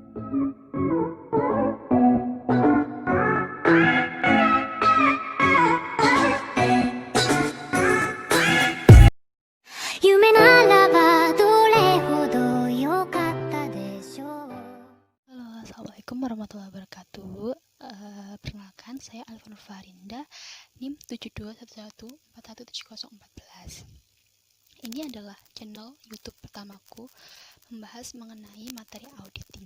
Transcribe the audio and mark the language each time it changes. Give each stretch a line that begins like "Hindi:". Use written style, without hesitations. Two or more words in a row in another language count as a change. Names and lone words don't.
Japanese: 夢ならばどれほど良かったでしょう。
Indonesian: Halo,
Arabic: السلام عليكم ورحمة الله وبركاته.
Indonesian: Perkenalkan, saya Alfa Farinda, NIM 7211417014. Ini adalah channel YouTube pertamaku membahas mengenai materi auditing.